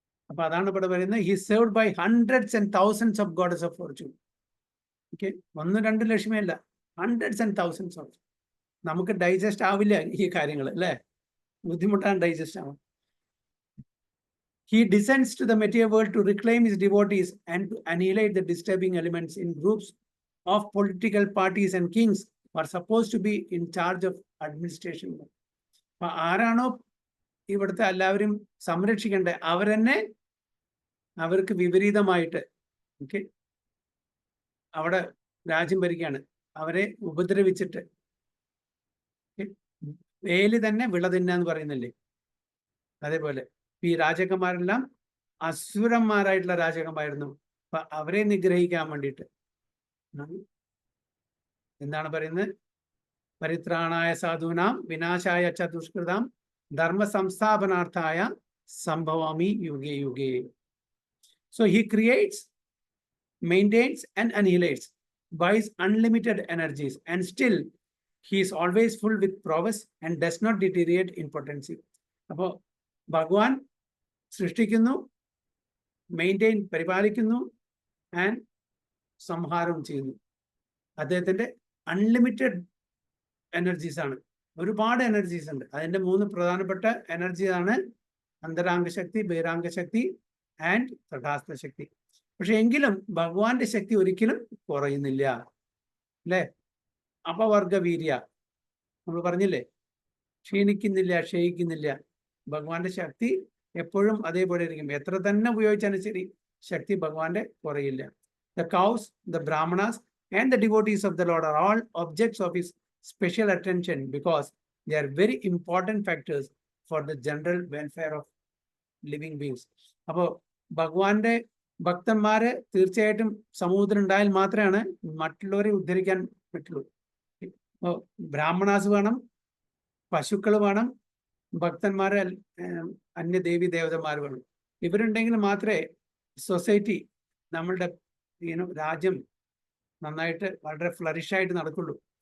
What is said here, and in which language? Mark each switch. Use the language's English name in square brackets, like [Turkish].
[Malayalam] അപ്പൊ അതാണ് ഇവിടെ പറയുന്നത്, [English] He served by hundreds and thousands of goddess of fortune. Okay, [Malayalam] 1-2 ലക്ഷ്മിയല്ല, [English] Hundreds and thousands of. [Malayalam] നമുക്ക് ഡൈജസ്റ്റ് ആവില്ല ഈ കാര്യങ്ങൾ, അല്ലേ? ബുദ്ധിമുട്ടാണ് ഡൈജസ്റ്റ് ആവാൻ. [English] He descends to the material world to reclaim his devotees and to annihilate the disturbing elements in groups of political parties and kings who are supposed to be in charge of administration. [Malayalam] അപ്പൊ ആരാണോ ഇവിടുത്തെ എല്ലാവരും സംരക്ഷിക്കേണ്ടത് അവരെന്നെ അവർക്ക് വിപരീതമായിട്ട് അവിടെ രാജ്യം ഭരിക്കുകയാണ്. അവരെ ഉപദ്രവിച്ചിട്ട് വേലി തന്നെ വിള തിന്നാന്ന് പറയുന്നില്ലേ, അതേപോലെ ഈ രാജാക്കന്മാരെല്ലാം അസുരന്മാരായിട്ടുള്ള രാജാക്കന്മാരായിരുന്നു. അപ്പൊ അവരെ നിഗ്രഹിക്കാൻ വേണ്ടിയിട്ട് എന്താണ് പറയുന്നത്? [Sanskrit] പരിത്രാണായ സാധൂനാം വിനാശായ ച ദുഷ്കൃതാം ധർമ്മ സംസ്ഥാപനാർത്ഥായ സംഭവാമി യുഗേ യുഗേ. [English] So he creates, maintains and annihilates by his unlimited energies, and still he is always full with prowess and does not deteriorate in potency. [Malayalam] അപ്പോൾ ഭഗവാൻ സൃഷ്ടിക്കുന്നു, മെയിൻറ്റെയിൻ പരിപാലിക്കുന്നു, ആൻഡ് സംഹാരം ചെയ്യുന്നു. അദ്ദേഹത്തിൻ്റെ അൺലിമിറ്റഡ് എനർജീസ് ആണ്. ഒരുപാട് എനർജീസ് ഉണ്ട്. അതിൻ്റെ 3 പ്രധാനപ്പെട്ട എനർജിയാണ് അന്തരാംഗശക്തി, ബഹിരാംഗശക്തി ആൻഡ് തഥാസ്ഥ ശക്തി. പക്ഷെ എങ്കിലും ഭഗവാന്റെ ശക്തി ഒരിക്കലും കുറയുന്നില്ല, അല്ലേ? അപവർഗവീര്യ നമ്മൾ പറഞ്ഞില്ലേ, ക്ഷീണിക്കുന്നില്ല, ക്ഷയിക്കുന്നില്ല. ഭഗവാന്റെ ശക്തി എപ്പോഴും അതേപോലെ ഇരിക്കും. എത്ര തന്നെ ഉപയോഗിച്ചാലും ശരി, ശക്തി ഭഗവാന്റെ കുറയില്ല. [English] The cows, the brahmanas and the devotees of the Lord are all objects of his special attention because they are very important factors for the general welfare of living beings. [Malayalam] അപ്പോൾ ഭഗവാന്റെ ഭക്തന്മാര് തീർച്ചയായിട്ടും സമൂഹത്തിൽ ഉണ്ടായാൽ മാത്രമാണ് മറ്റുള്ളവരെ ഉദ്ധരിക്കാൻ പറ്റുള്ളൂ. ബ്രാഹ്മണാസ് വേണം, പശുക്കൾ വേണം, ഭക്തന്മാരെ അന്യദേവി ദേവതന്മാർ വേണം. ഇവരുണ്ടെങ്കിൽ മാത്രമേ സൊസൈറ്റി, നമ്മളുടെ രാജ്യം നന്നായിട്ട് വളരെ ഫ്ലറിഷായിട്ട് നടക്കുള്ളൂ.